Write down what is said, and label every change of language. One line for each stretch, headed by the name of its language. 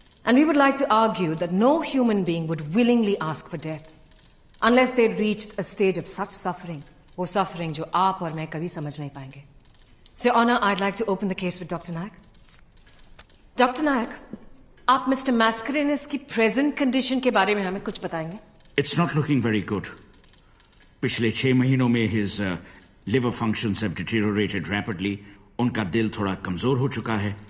English: and we would like to argue that no human being would willingly ask for death unless they reached a stage of such suffering,
Hindi: वो suffering जो आप और मैं कभी समझ नहीं पाएंगे.
English: So honour, I'd like to open the case with doctor Nayak.
Hindi: Doctor नायक, आप मिस्टर मैस्करेनस की प्रेजेंट कंडीशन के बारे में हमें कुछ बताएंगे?
English: It's not looking very good.
Hindi: पिछले 6 महीनों में
English: his liver functions have deteriorated rapidly.
Hindi: उनका दिल थोड़ा कमजोर हो चुका है.